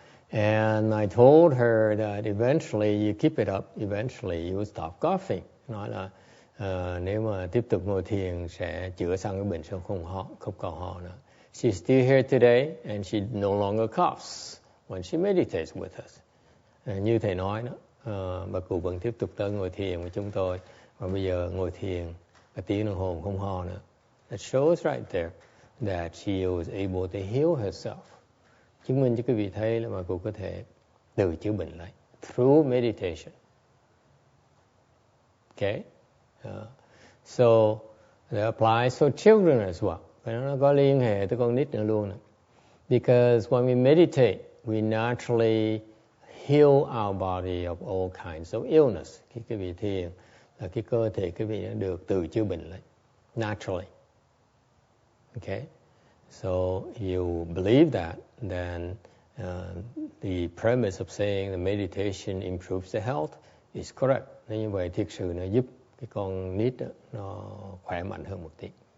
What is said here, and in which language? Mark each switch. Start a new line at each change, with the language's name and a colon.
English: And I told her that eventually you keep it up, eventually you will stop coughing.
Vietnamese: Nói là nếu mà tiếp tục ngồi thiền sẽ chữa xong cái bệnh, sẽ không còn ho nữa.
English: She's still here today and she no longer coughs when she meditates with us.
Vietnamese: Như thầy nói đó, bà cụ vẫn tiếp tục tới ngồi thiền với chúng tôi, và bây giờ ngồi thiền cả tiếng đồng hồ không ho nữa.
English: That shows right there that she was able to heal herself.
Vietnamese: Chứng minh cho quý vị thấy là bà cụ có thể tự chữa bệnh lại
English: through meditation. Okay, so that applies for children as well.
Vietnamese: Và nó có liên hệ tới con nít nữa luôn.
English: Because when we meditate, we naturally heal our body of all kinds of illness.
Vietnamese: Khi quý vị thiền là cái cơ thể quý vị đã được tự chữa bệnh lại naturally.
English: Okay, so you believe that, then the premise of saying the meditation improves the health is correct.
Vietnamese: Nên như vậy thực sự nó giúp cái con nít đó, nó khỏe mạnh hơn một tí.